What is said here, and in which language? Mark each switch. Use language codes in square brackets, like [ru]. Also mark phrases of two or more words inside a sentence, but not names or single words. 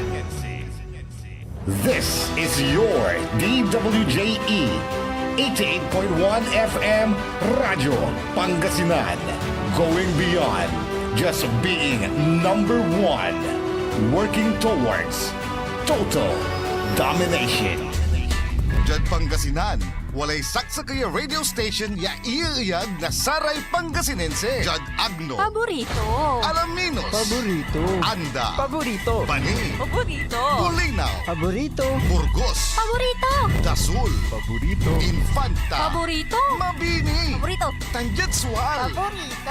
[en] This is your DWJE 88.1 FM Radio Pangasinan. Going beyond just being number one. Working towards total domination. [pag] Diyan Pangasinan, walay saksakaya radio station ya iiyag na saray Pangasinense. Diyan Agno. Paborito. Alaminos. Paborito. Anda. Paborito. Bani. Paborito. Bulinaw. Paborito. Burgos. Paborito. Dasul. Paborito. Infanta. Paborito. Mabini. Paborito. Tanjatsual. Paborito.